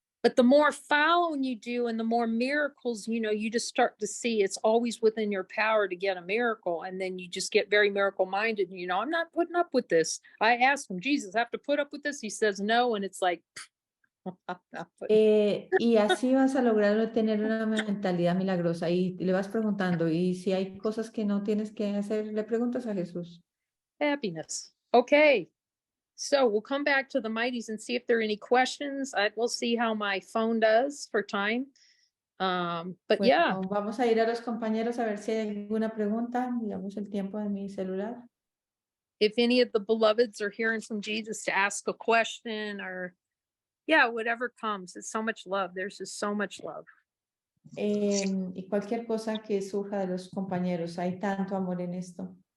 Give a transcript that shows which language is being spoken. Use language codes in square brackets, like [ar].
[en] But the more following you do and the more miracles, you just start to see it's always within your power to get a miracle. And then you just get very miracle minded. I'm not putting up with this. I asked him, Jesus, I have to put up with this. He says no. And it's like, I'm not putting- [es] Y así vas a lograr tener una mentalidad milagrosa y le vas preguntando, y si hay cosas que no tienes que hacer, le preguntas a Jesús. [en] happiness. Okay. So we'll come back to the mighties and see if there are any questions. We'll see how my phone does for time. But [es] Bueno, [en] yeah, [es] vamos a ir a los compañeros a ver si hay alguna pregunta, digamos el tiempo de mi celular. [en] if any of the beloveds are hearing from Jesus to ask a question or yeah, whatever comes, it's so much love. There's just so much love. [es] Y cualquier cosa que surja de los compañeros, hay tanto amor en esto.